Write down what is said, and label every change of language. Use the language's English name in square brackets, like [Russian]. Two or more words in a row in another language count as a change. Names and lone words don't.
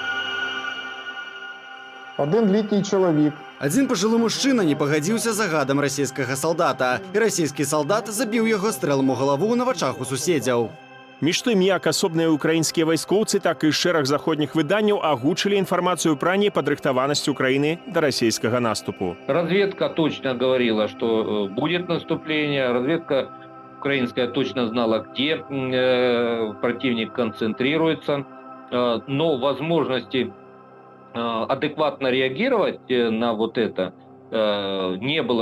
[Belarusian] Адзін пажылы мужчына не пагадзіўся з загадам расійскага салдата, і расійскі салдат забіў яго стрэлам у галаву на вачах у суседзяў. Між тым, як асобныя украінскія вайскоўцы, так і шэраг заходніх выданняў агучылі інфармацыю пра непадрыхтаванасць Украіны да расійскага наступу. [Russian] Разведка точно говорила, что будет наступление. Разведка украинская точно знала, где противник концентрируется. Но возможности адекватно реагировать на вот это не было.